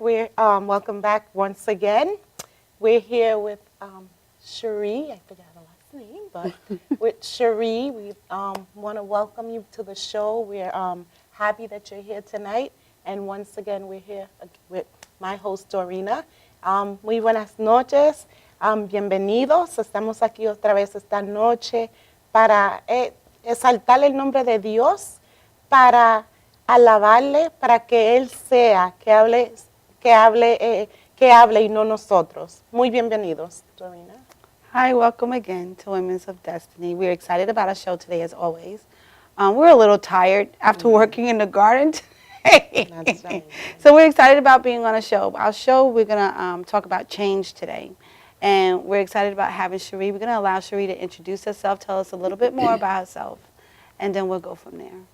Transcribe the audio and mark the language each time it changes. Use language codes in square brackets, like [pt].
[en] We're welcome back once again. We're here with Cherie. I forgot her last name, but with Cherie, we want to welcome you to the show. We're happy that you're here tonight, and once again, we're here with my host Dorina. [es] Muy buenas noches, bienvenidos. Estamos aquí otra vez esta noche para exaltar el nombre de Dios, para alabarle, para que Él sea, que hable y no nosotros. Muy bienvenidos, Dorina. [en] Hi, welcome again to Women's of Destiny. We're excited about our show today, as always. We're a little tired after working in the garden today. That's right. So we're excited about being on a show. Our show, we're going to talk about change today. And we're excited about having Cherie. We're going to allow Cherie to introduce herself, tell us a little bit more about herself, and then we'll go from there.